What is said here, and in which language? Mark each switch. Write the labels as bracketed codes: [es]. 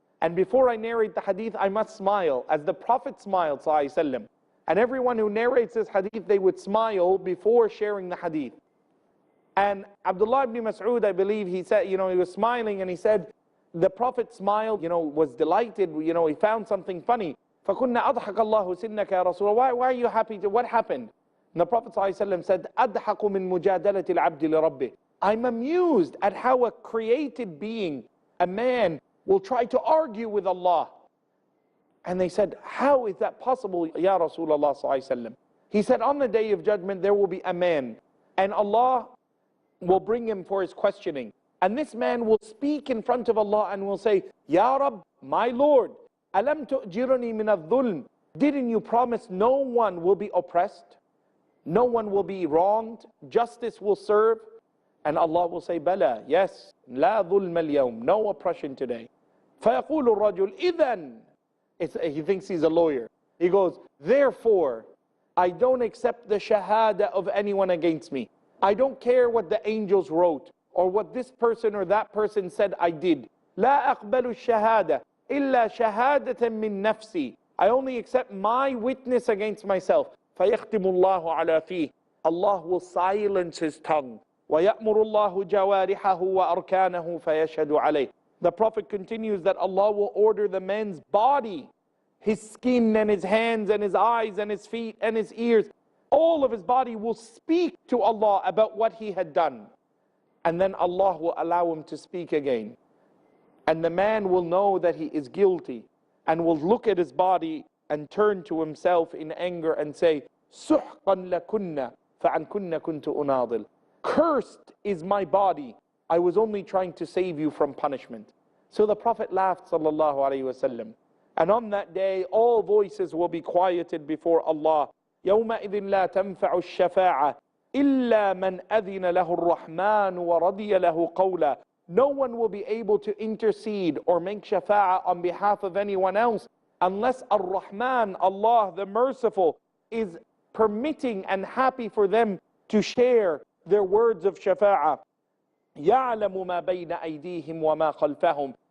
[en] And before I narrate the hadith, I must smile as the Prophet smiled, sallallahu alaihi wasallam. And everyone who narrates this hadith, they would smile before sharing the hadith. And Abdullah ibn Mas'ud, I believe, he said, he was smiling and he said, the Prophet smiled, was delighted, he found something funny. [ar] فَكُنَّا أَضْحَكَ اللَّهُ سِنَّكَ يَا رَسُولَ اللَّهِ. [en] Why are you happy? What happened? And the Prophet ﷺ said, [ar] أَضْحَكُ مِن مُجَادَلَةِ الْعَبْدِ لِرَبِّهِ. [en] I'm amused at how a created being, a man, will try to argue with Allah. And they said, how is that possible, Ya Rasulullah ﷺ? He said, on the day of judgment, there will be a man, and Allah will bring him for his questioning. And this man will speak in front of Allah and will say, Ya Rabb, my Lord, [ar] alam tu'jirani min al-dhulm. [en] Didn't you promise no one will be oppressed? No one will be wronged? Justice will serve? And Allah will say, Bala, yes, [ar] la dhulm al-yawm, [en] no oppression today. [ar] فَيَقُولُ الرَّجُلُ إِذَنْ. [en] He thinks he's a lawyer. He goes, therefore, I don't accept the shahada of anyone against me. I don't care what the angels wrote or what this person or that person said I did. [ar] لا أقبل الشهادة إلا شهادة من نفسي. [en] I only accept my witness against myself. [ar] فيختم الله على فيه. [en] Allah will silence his tongue. [ar] ويأمر الله جوارحه وأركانه فيشهد عليه. [en] The Prophet continues that Allah will order the man's body, his skin and his hands and his eyes and his feet and his ears. All of his body will speak to Allah about what he had done. And then Allah will allow him to speak again. And the man will know that he is guilty and will look at his body and turn to himself in anger and say, [ar] سُحْقًا لَكُنَّ فَعَنْ كُنَّ كُنْتُ أُنَاضِلْ. [en] Cursed is my body. I was only trying to save you from punishment. So the Prophet laughed, sallallahu alaihi wasallam. And on that day, all voices will be quieted before Allah. [ar] يومئذ لا تنفع الشفاعة إلا من أذن له الرحمن ورضي له قولا. [en] No one will be able to intercede or make shafa'ah on behalf of anyone else unless Ar-Rahman, Allah the Merciful, is permitting and happy for them to share their words of shafa'ah. [ar] يَعْلَمُ مَا بَيْنَ أَيْدِيهِمْ وَمَا خَلْفَهُمْ.